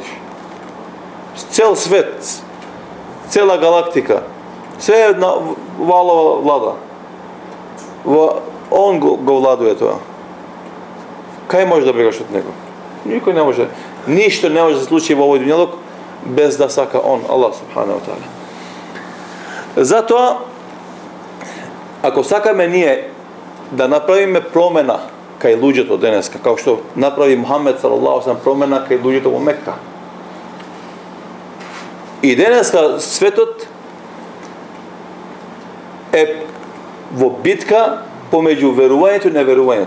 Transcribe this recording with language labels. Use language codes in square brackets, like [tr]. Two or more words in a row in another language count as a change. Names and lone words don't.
[mk] Цел свет, цела галактика, се една валова влада. Он го владуе тоа. Кај може да бегаш од него? Никој не може. Ништо не може да се случи во овој дуњалок без да сака он, [ar] الله سبحانه وتعالى. [mk] Затоа, ако сакаме ние да направиме промена кај луѓето денеска, како што направи Мухамед [ar] صلى الله عليه وسلم [mk] промена кај луѓето во Мекка. И денеска светот е во битка помеѓу верувањето и неверувањето.